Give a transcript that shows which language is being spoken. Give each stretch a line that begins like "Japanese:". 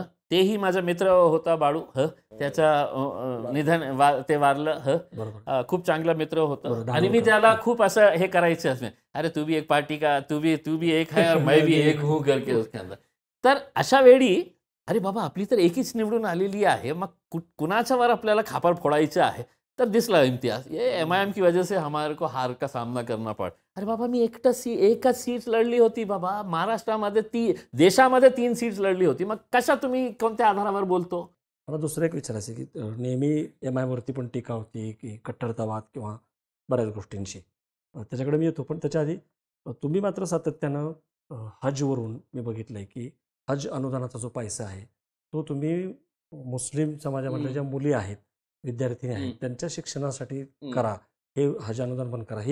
Marathi: तेही माझा मित्र होता बाळू, त्याच्या निधन ते वारलं. खूप चांगला मित्र होता आणि मी त्याला खूप असं हे करायचं,
Hindi: अरे तू भी एक पार्टी का, तू भी एक है और मैं भी एक हूँ करके उसके अंदर.
Marathi: तर अशा वेळी अरे बाबा आपली तर एकीच निवडून आलेली आहे, मग कुणाच्या वर आपल्याला खापर फोडायचं आहे? तर दिसला
Hindi: इम्तियाज, ये MIM की वजह से हमारे को हार का सामना करना पड.
Marathi: अरे बाबा मी एकच सीट लढली होती बाबा महाराष्ट्रामध्ये, देशामध्ये 3 सीट्स लढली होती, मग कशा तुम्ही कोणत्या आधारावर बोलतो? मला दुसरं एक विचारायचं की नेहमी MIM वरती पण टीका होती की कट्टरतावाद किंवा बऱ्याच गोष्टींची, त्याच्याकडे मी येतो. पण त्याच्या आधी तुम्ही मात्र सातत्यानं हजवरून मी बघितलंय की हज अनुदानाचा जो पैसा आहे तो तुम्ही मुस्लिम समाजामधल्या ज्या मुली आहेत, विद्यार्थिनी आहेत, त्यांच्या शिक्षणासाठी करा, हे हज अनुदान पण करा.